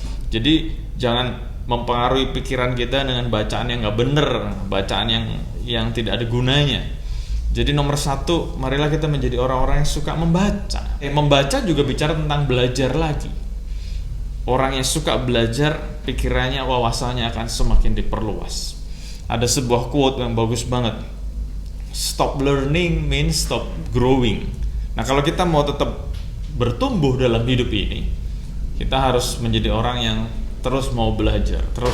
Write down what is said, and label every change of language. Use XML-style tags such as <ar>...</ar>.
<id>Jadi jangan mempengaruhi pikiran kita dengan bacaan yang gak bener, bacaan yang tidak ada gunanya. Jadi nomor 1, marilah kita menjadi orang-orang yang suka membaca. Membaca juga bicara tentang belajar lagi. Orang yang suka belajar, pikirannya, wawasannya akan semakin diperluas. Ada sebuah quote yang bagus banget.</id> <en>Stop learning means stop growing.</en> <id>Nah, kalau kita mau tetap bertumbuh dalam hidup ini, kita harus menjadi orang yang terus mau belajar.</id>